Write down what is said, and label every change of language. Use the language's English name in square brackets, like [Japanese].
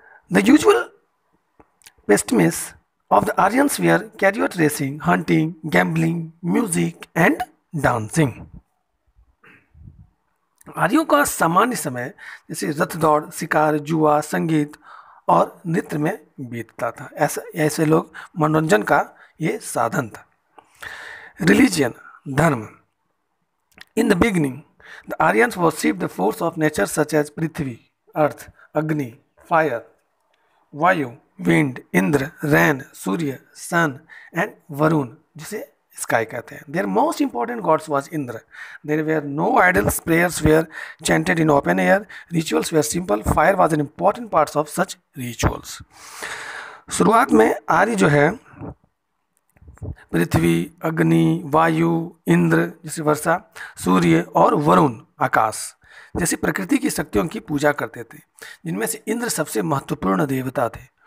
[English] The usual pastimes of the Aryans were chariot racing, hunting, gambling, music and dancing. [Hindi] आर्यों का सामान्य समय जैसे रथ दौड़, शिकार, जुआ, संगीत और नृत्य में बीतता था. ऐसे लोग मनोरंजन का ये साधन था. रिलीजियन, धर्म. [English] In the beginning, the Aryans worshipped the force of nature such as Prithvi, earth, Agni, fire, Vayu, wind, Indra, rain, Surya, sun and Varun, [Hindi] जिसे [English] sky [Hindi] कहते हैं. [English] Their most important gods was Indra. There were no idols, prayers were chanted in open air, rituals were simple, fire was an important part of such rituals. [Hindi] शुरुआत में आर्य जो है पृथ्वी, अग्नि, वायु, इंद्र जैसे वर्षा, सूर्य और वरुण आकाश जैसी प्रकृति की शक्तियों की पूजा करते थे, जिनमें से इंद्र सबसे महत्वपूर्ण देवता थे.